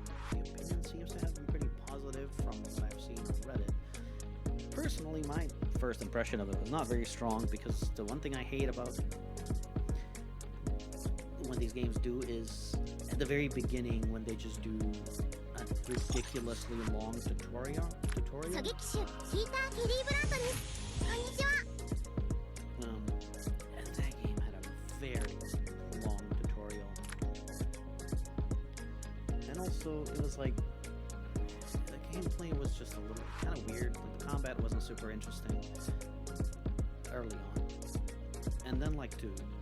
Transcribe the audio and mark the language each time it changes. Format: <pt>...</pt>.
<en>The opinion seems to have been pretty positive from what I've seen on Reddit. Personally, my first impression of it was not very strong because the one thing I hate about when these games do is at the very beginning when they just do a ridiculously long tutorial.</en> <ja>狙撃手ヒーター・ケリー・ブラントですこんにちは</ja> <en>And that game had a very long tutorial. And also, it was like, the gameplay was just a little kind of weird. Like, the combat wasn't super interesting early on. And then, like, to</en>